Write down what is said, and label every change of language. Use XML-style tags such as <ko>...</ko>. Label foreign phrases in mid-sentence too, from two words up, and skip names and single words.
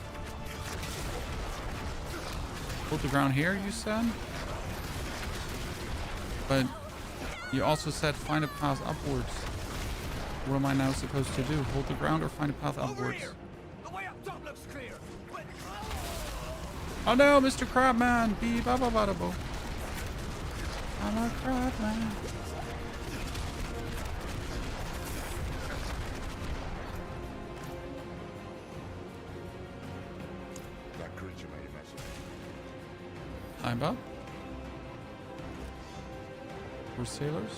<en>Hold the ground here, you said? But you also said find a path upwards. What am I now supposed to do? Hold the ground or find a path upwards? The way up top looks clear. Oh no, Mr. Crabman! Beep, ba ba ba da bo. I'm a Crabman. That creature made a mess of it. I'm up. For sailors.</en>